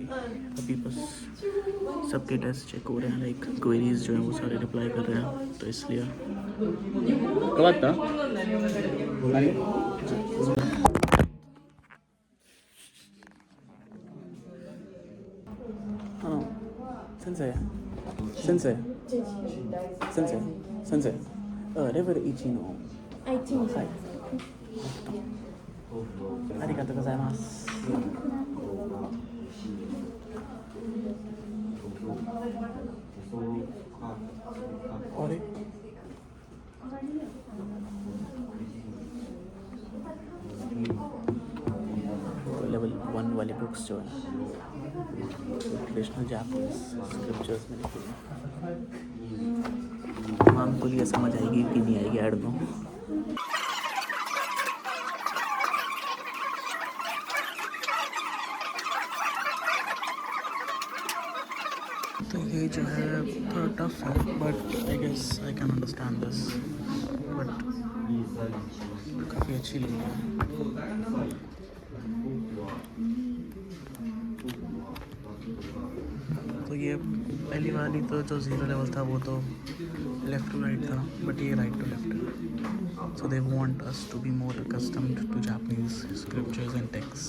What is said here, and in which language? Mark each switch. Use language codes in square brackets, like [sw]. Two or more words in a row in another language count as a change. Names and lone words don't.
[hi] अभी बस सबके टेस्ट चेक हो रहे हैं [en] like queries [hi] जो हैं वो सारे रिप्लाई कर रहे हैं तो इसलिए कब आता हाँ [ja] 先生 先生 先生 先生レベル1のはい。ありがとうございます。 [hi] あれ लेवल 1 वाली बुक्स जो है [en] traditional Japanese scriptures [hi] में लिखी हैं। तमाम को ये समझ आएगी कि नहीं आएगी ऐड नो। तो ये जो है थोड़ा टफ है [en] but I guess I can understand this [hi] बट काफ़ी अच्छी लगी है। तो ये पहली वाली तो जो 0 लेवल था वो तो [en] left to right [hi] था बट ये [en] right to left [hi] है। [en] so they want us to be more accustomed to Japanese scriptures and text.